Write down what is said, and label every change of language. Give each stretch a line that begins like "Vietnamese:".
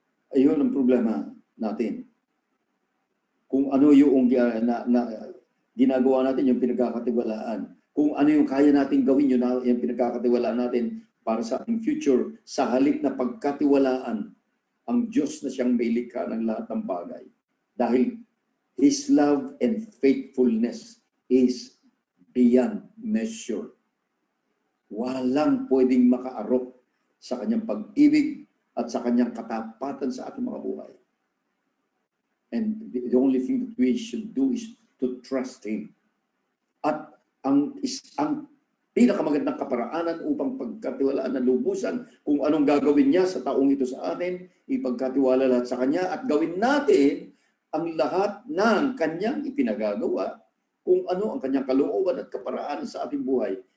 Filipino: Ayun ang problema natin. Kung ano yung ginagawa natin, yung pinagkakatiwalaan. Kung ano yung kaya natin gawin, yung pinagkakatiwalaan natin para sa ating future, sa halip na pagkatiwalaan ang Diyos na siyang may likha ng lahat ng bagay.
English: Dahil His love and faithfulness is beyond measure.
Filipino: Walang pwedeng makaarok sa kanyang pag-ibig at sa kanyang katapatan sa ating mga buhay.
English: And the only thing that we should do is to trust Him.
Filipino: At ang pinakamagandang kaparaanan upang pagkatiwalaan na lubusan kung anong gagawin niya sa taong ito sa atin, ipagkatiwala lahat sa Kanya at gawin natin ang lahat ng Kanyang ipinagagawa kung ano ang Kanyang kalooban at kaparaanan sa ating buhay.